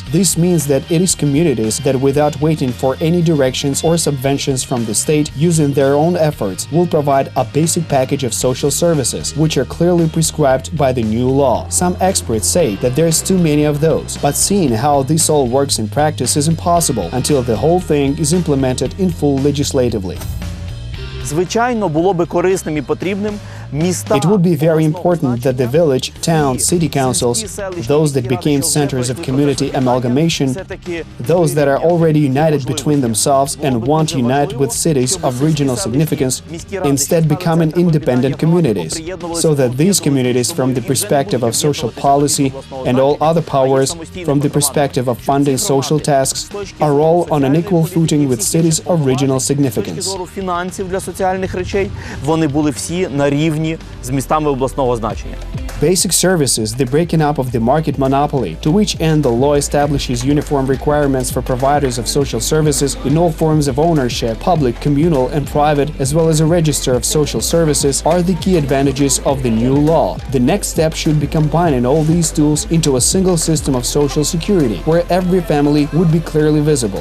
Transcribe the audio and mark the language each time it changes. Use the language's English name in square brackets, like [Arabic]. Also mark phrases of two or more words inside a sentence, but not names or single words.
[English] This means that it is communities that, without waiting for any directions or subventions from the state, using their own efforts, will provide a basic package of social services, which are clearly prescribed by the new law. Some experts say that there's too many of those, but seeing how this all works in practice is impossible until the whole thing is implemented in full legislatively. [Ukrainian] Звичайно, було би корисним і потрібним [English] It would be very important that the village, town, city councils, those that became centers of community amalgamation, those that are already united between themselves and want to unite with cities of regional significance, instead becoming independent communities, so that these communities, from the perspective of social policy and all other powers, from the perspective of funding social tasks, are all on an equal footing with cities of regional significance. [Ukrainian] З містами обласного значення. [English] Basic services, the breaking up of the market monopoly, to which end the law establishes uniform requirements for providers of social services in all forms of ownership, public, communal, and private, as well as a register of social services, are the key advantages of the new law. The next step should be combining all these tools into a single system of social security, where every family would be clearly visible.